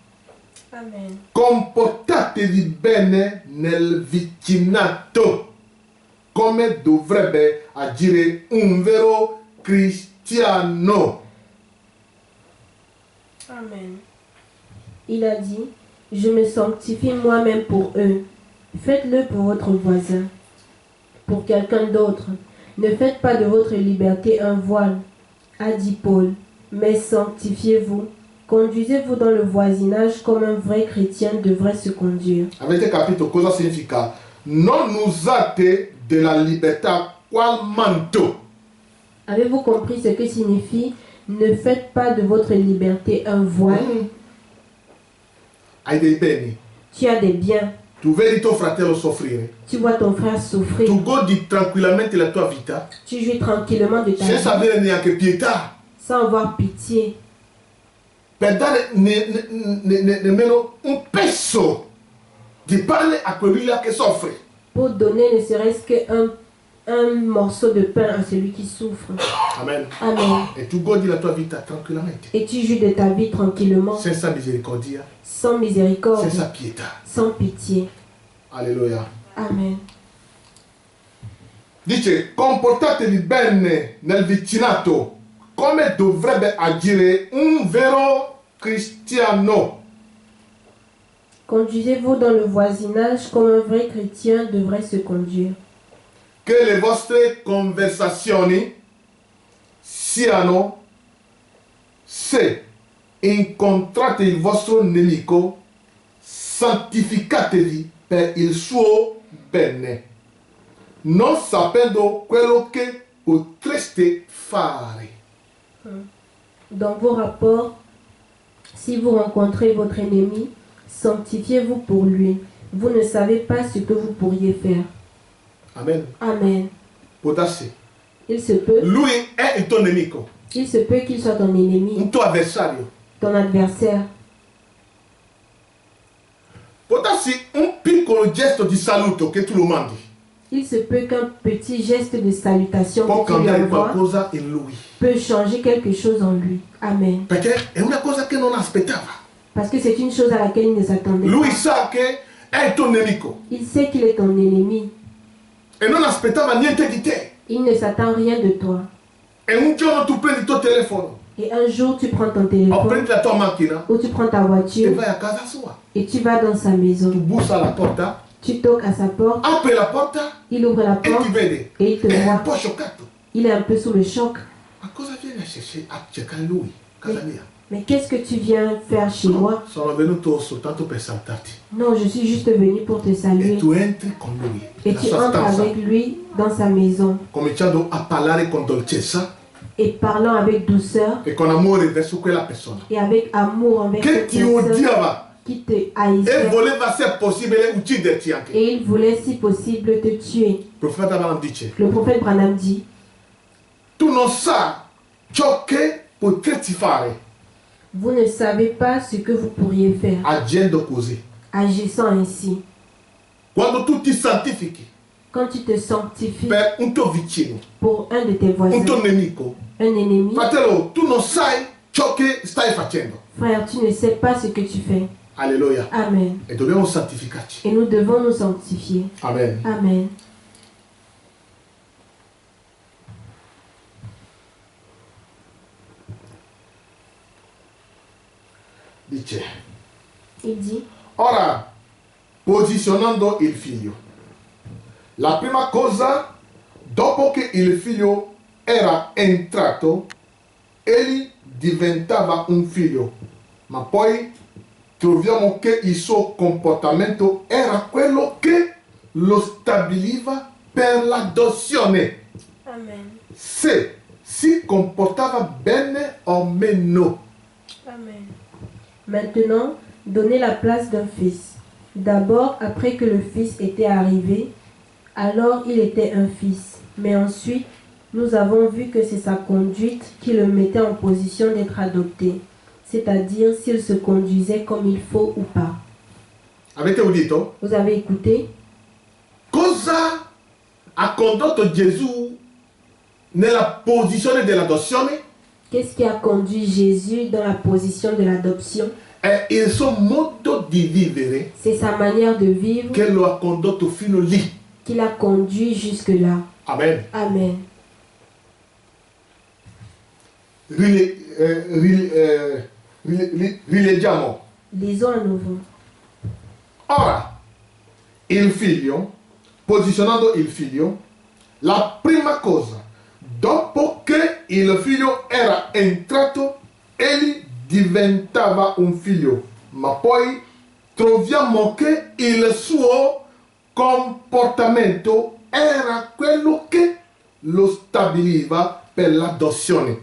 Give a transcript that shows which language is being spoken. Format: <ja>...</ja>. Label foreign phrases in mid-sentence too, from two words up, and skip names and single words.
<it>Amen. Comportatevi bene nel vicinato, come dovrebbe agire un vero cristiano. Amen.</it> <fr>Il a dit, je me sanctifie moi-même pour eux. Faites-le pour votre voisin, pour quelqu'un d'autre. Ne faites pas de votre liberté un voile, a dit Paul, mais sanctifiez-vous. Conduisez-vous dans le voisinage comme un vrai chrétien devrait se conduire.</fr> <it>Avete capito cosa significa non usate della libertà qual manto.</it> <fr>Avez-vous compris ce que signifie ne faites pas de votre liberté un voile?</fr> <it>Hai dei beni.</it> <fr>Tu as des biens.</fr> <it>Tu vedi tuo fratello soffrire.</it> <fr>Tu vois ton frère souffrir.</fr> <it>Tu godi tranquillamente la tua vita.</it> <fr>Tu jouis tranquillement de ta</fr> <it>Senza</it> <fr>vie</fr> <it>avere neanche pietà.</it> <fr>sans avoir pitié.</fr> <it>Per dare nemmeno un peso di pane a quelli là che soffre.</it> <fr>Pour donner ne serait-ce qu'un morceau de pain à celui qui souffre. Amen. Amen.</fr> <it>E tu godi la tua vita tranquillamente.</it> <fr>Et tu jouis de ta vie tranquillement,</fr> <it>Senza misericordia.</it> <fr>sans miséricorde,</fr> <it>Senza pietà.</it> <fr>sans pitié. Alleluia. Amen.</fr> <it>Dice, comportatevi bene nel vicinato, come dovrebbe agire un vero cristiano.</it> <fr>Conduisez-vous dans le voisinage comme un vrai chrétien devrait se conduire.</fr> <it>Che le vostre conversazioni siano, se incontrate il vostro nemico, santificatevi per il suo bene, non sapendo quello che potreste fare.</it> <fr>Dans vos rapports, si vous rencontrez votre ennemi, sanctifiez-vous pour lui. Vous ne savez pas ce que vous pourriez faire. Amen. Amen.</fr> <it>Può darsi.</it> <fr>Il se peut,</fr> <it>Lui è il tuo nemico,</it> <fr>il se peut qu'il soit ton ennemi,</fr> <it>un tuo avversario.</it> <fr>ton adversaire.</fr> <it>Può darsi un piccolo gesto di saluto che tu lo mandi.</it> <fr>Il se peut qu'un petit geste de salutation</fr> <it>Può</it> <fr>que tu lui</fr> <it>cambiare</it> <fr>envoies</fr> <it>qualcosa in lui.</it> <fr>peut changer quelque chose en lui. Amen.</fr> <it>Perché è una cosa che non aspettava.</it> <fr>Parce que c'est une chose à laquelle il ne s'attendait</fr> <it>Lui</it> <fr>pas.</fr> <it>sa che è il tuo nemico</it> <fr>Il sait qu'il est ton ennemi.</fr> <it>e non aspettava niente di te.</it> <fr>Il ne s'attend rien de toi.</fr> <it>E un giorno tu prendi il tuo telefono</it> <fr>Et un jour, tu prends ton</fr> <it>o</it> <fr>téléphone</fr> <it>prendi la tua macchina</it> <fr>ou tu prends ta</fr> <it>e</it> <fr>voiture</fr> <it>vai a casa sua.</it> <fr>et tu vas dans sa</fr> <it>Tu</it> <fr>maison.</fr> <it>bussi alla porta,</it> <fr>Tu toques à sa porte,</fr> <it>apri la porta</it> <fr>il ouvre la</fr> <it>e</it> <fr>porte</fr> <it>ti vede.</it> <fr>et il te</fr> <it>È un</it> <fr>voit.</fr> <it>po' scioccato.</it> <fr>Il est un peu sous le choc.</fr> <it>Ma cosa vieni a cercare lui? Casa mia.</it> <fr>Mais qu'est-ce que tu viens faire chez moi?</fr> <it>Sono venuto soltanto per salutarti.</it> <fr>Non, je suis juste venu pour te</fr> <it>E</it> <fr>saluer.</fr> <it>tu entri con lui</it> <fr>Et</fr> <it>nella</it> <fr>tu</fr> <it>sua</it> <fr>entres</fr> <it>stanza,</it> <fr>avec lui dans sa maison</fr> <it>cominciando a parlare con dolcezza</it> <fr>et parlant avec douceur</fr> <it>e con amore verso quella persona</it> <fr>et avec amour envers</fr> <it>che</it> <fr>cette</fr> <it>ti</it> <fr>personne</fr> <it>odiava</it> <fr>qui te</fr> <it>e</it> <fr>haïssait.</fr> <it>voleva, se possibile, ucciderti anche.</it> <fr>Et il voulait, si possible, te tuer.</fr> <it>Il profeta Abraham dice:</it> <fr>Le prophète Branham dit,</fr> <it>tu non sai ciò che potresti fare</it> <fr>vous ne savez pas ce que vous pourriez faire</fr> <it>agendo così.</it> <fr>agissant ainsi.</fr> <it>Quando tu ti santifichi</it> <fr>Quand tu te sanctifies</fr> <it>per un tuo vicino,</it> <fr>pour un de tes</fr> <it>un</it> <fr>voisins,</fr> <it>tuo nemico,</it> <fr>un ennemi,</fr> <it>fratello, tu non sai ciò che stai facendo.</it> <fr>frère, tu ne sais pas ce que tu fais. Alleluia. Amen.</fr> <it>E dobbiamo santificarci.</it> <fr>Et nous devons nous sanctifier. Amen. Amen.</fr> <it>Dice:</it> <fr>Il dit,</fr> <it>ora, posizionando il figlio. La prima cosa, dopo che il figlio era entrato, egli diventava un figlio, ma poi troviamo che il suo comportamento era quello che lo stabiliva per l'adozione. Amen. Se si comportava bene o meno. Amen.</it> <fr>Maintenant, donnez la place d'un fils. D'abord, après que le fils était arrivé, alors il était un fils. Mais ensuite, nous avons vu que c'est sa conduite qui le mettait en position d'être adopté. C'est-à-dire s'il se conduisait comme il faut ou pas.</fr> <it>Avete udito?</it> <fr>Vous avez écouté?</fr> <it>Cosa ha condotto Gesù nella posizione dell'adozione?</it> <fr>Qu'est-ce qui a conduit Jésus dans la position de l'adoption?</fr> <it>È il suo modo di vivere</it> <fr>C'est sa manière de vivre</fr> <it>che lo ha condotto fino lì.</it> <fr>qui l'a conduit jusque-là. Amen. Amen.</fr> <it>Rileggiamo.</it> <fr>Lisons à nouveau.</fr> <it>Ora, il figlio, posizionando il figlio, la prima cosa, dopo che il figlio era entrato, egli diventava un figlio, ma poi troviamo che il suo comportamento era quello che lo stabiliva per l'adozione.</it>